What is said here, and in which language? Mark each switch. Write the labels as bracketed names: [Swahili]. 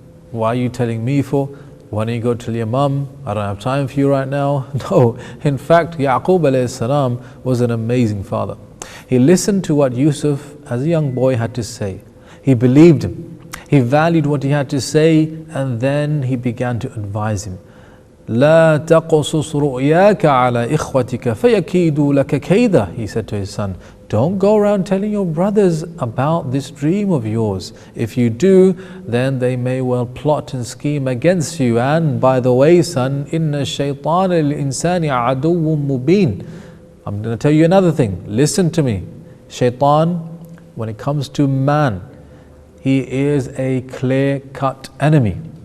[English] Why are you telling me for? Why don't you go tell your mum? I don't have time for you right now." No, in fact Yaqub alayhi salam was an amazing father. He listened to what Yusuf as a young boy had to say. He believed him, he valued what he had to say, and then he began to advise him. [Arabic] لا تقصص رؤياك على إخوتك فيكيدوا لك كيدا. [English] He said to his son, don't go around telling your brothers about this dream of yours. If you do, then they may well plot and scheme against you. And by the way, son, [Arabic] إن الشيطان للإنسان عدو مبين. [English] I'm going to tell you another thing. Listen to me. Shaitan, when it comes to man, he is a clear-cut enemy.